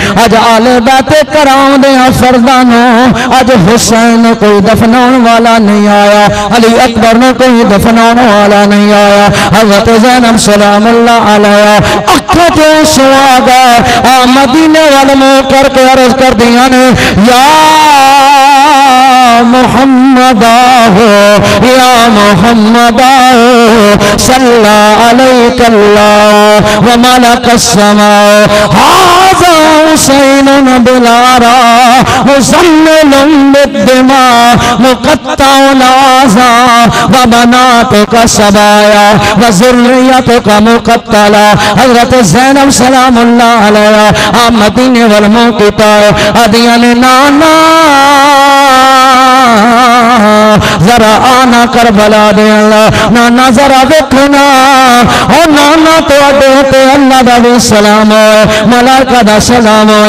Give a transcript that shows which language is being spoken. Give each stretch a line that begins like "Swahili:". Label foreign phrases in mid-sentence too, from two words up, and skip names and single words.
Punjabi: اج آلے بیت کرام دے فرداں نوں اج حسین کوئی دفناؤن والا نہیں آیا، علی اکبر نے کوئی دفنانے والا نہیں آیا. हज़रत ज़ैनब
Arabic: سلام الله عليها
Punjabi: اکھوں تے سواگا مدینے وال منہ کرکے عرض کر دیا نے یا
Arabic: मोहम्मद हो, يا محمد صلى عليك الله و ملك السماء هذا حسين بالعراء مزمل بالدماء مقطع الأعضاء و بناتك سبايا و ذريتك مقتلة.
Punjabi: हज़रत ज़ैनब
Arabic: سلام الله عليها
Punjabi: آپ مدینے ول منہ کیتا ادیا نے نانا ذرا آنا کربلا دے اللہ، نانا ذرا دیکھنا او نانا تو اڈے تے اللہ دا بھی سلام ہے، ملائکہ دا سلام ہے.